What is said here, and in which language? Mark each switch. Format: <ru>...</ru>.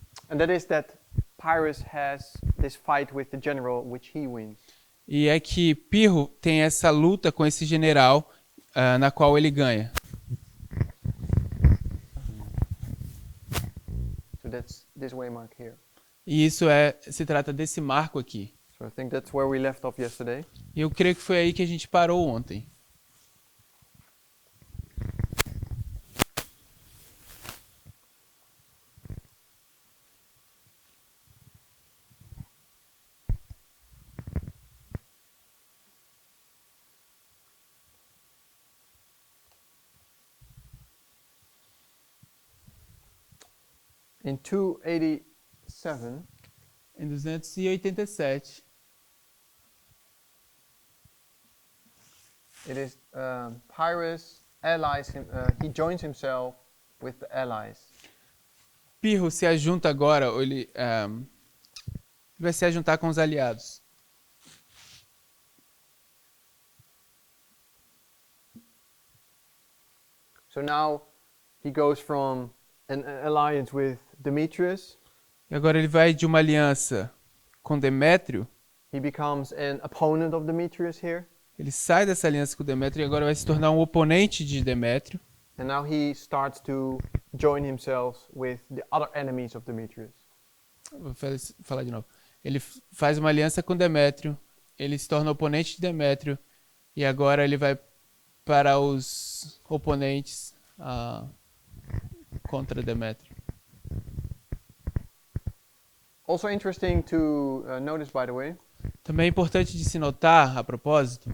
<en>And that is that Pyrrhus has this fight with the general, which he wins.</en> <pt>E é que Pirro tem essa luta com esse general na qual ele ganha.</pt> <en>So that's this waymark here.</en> <pt>E isso se trata desse marco aqui.</pt> <en>So I think that's where we left off yesterday.</en> <pt>E eu creio que foi aí que a gente parou ontem.</pt> <en>In 287,</en> <pt>Em 287,</pt> <en>it is Pyrrhus allies him. He joins himself with the allies.</en> <pt>Pirro se ajunta agora, ou ele vai se ajuntar com os aliados.</pt> <en>So now he goes from an alliance with Demetrius.</en> <pt>E agora ele vai de uma aliança com Demétrio.</pt> <en>He becomes an opponent of Demetrius here.</en> <pt>Ele sai dessa aliança com Demétrio e agora vai se tornar um oponente de Demétrio.</pt> <en>And now he starts to join himself with the other enemies of Demetrius.</en> <pt>Vou falar de novo. Ele faz uma aliança com Demétrio, ele se torna oponente de Demétrio e agora ele vai para os oponentes contra Demétrio.</pt> <en>Also interesting to notice, by the way,</en> <pt>Também é importante de se notar, a propósito,</pt>